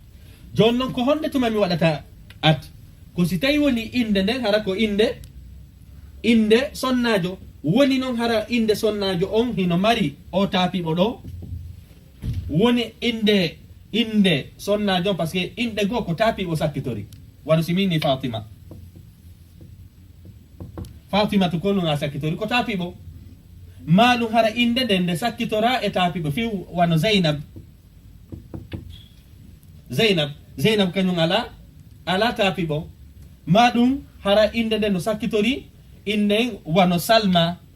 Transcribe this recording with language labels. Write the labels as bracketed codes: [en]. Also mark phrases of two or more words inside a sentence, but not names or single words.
[ff] jonnon ko honde tuma mi waɗata at ko si tawi woni inde nden hara ko inde inde sonnajo woni noon hara inde sonnajo on hino mari o taapiɓo ɗo woni inde sonnajo on [fr] par ce que [ff] inde goo ko taapiɓo sakkitori wano simini fatimatu ko ɗum a sakkitori ko taapiɓo ma ɗum hara inde nde sakkitora e taapiɓo fi wano zeynab kañum ala taapiɓo ma ɗum hara inde nde no sakkitori inden wano salma